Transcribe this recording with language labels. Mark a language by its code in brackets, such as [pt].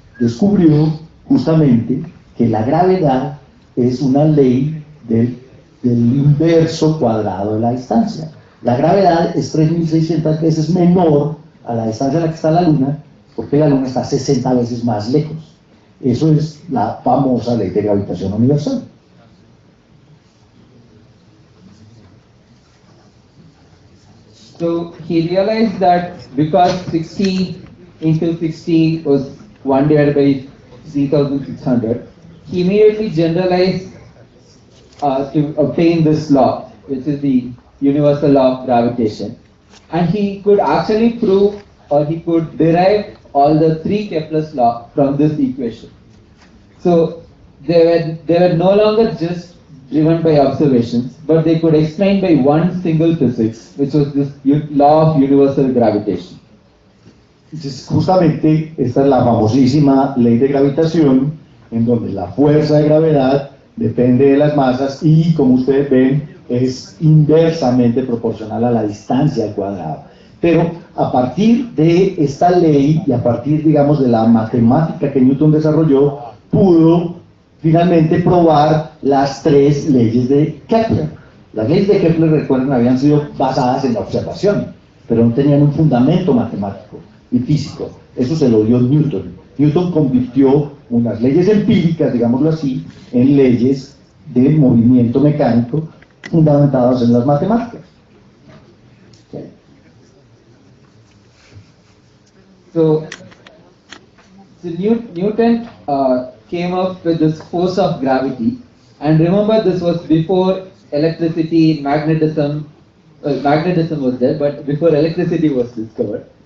[es] Descubrió justamente que la gravedad es una ley del inverso cuadrado de la distancia. La gravedad es 3.600 veces menor a la distancia a la que está la Luna, porque la Luna está 60 veces más lejos. Eso es la famosa ley de gravitación universal. [en] So he realized that because 60 into 60 was 1 divided by 3,600, he immediately generalized to obtain this law, which is the universal law of gravitation. And he could actually prove, or he could derive all the 3 Kepler's law from this equation. So they were no longer just driven by observations, but they could explain by one single physics, which was this law of universal gravitation. [es] Entonces, justamente esta es la famosísima ley de gravitación, en donde la fuerza de gravedad depende de las masas y, como ustedes ven, es inversamente proporcional a la distancia al cuadrado. Pero a partir de esta ley y a partir, digamos, de la matemática que Newton desarrolló, pudo finalmente probar las 3 leyes de Kepler. Las leyes de Kepler, recuerden, habían sido basadas en la observación, pero no tenían un fundamento matemático y físico. Eso se lo dio Newton. Newton convirtió unas leyes empíricas, digámoslo así, en leyes de movimiento mecánico fundamentadas en las matemáticas. [en] Okay. So Newton came up with this force of gravity, and remember, this was before electricity, magnetism was there, but before electricity was discovered.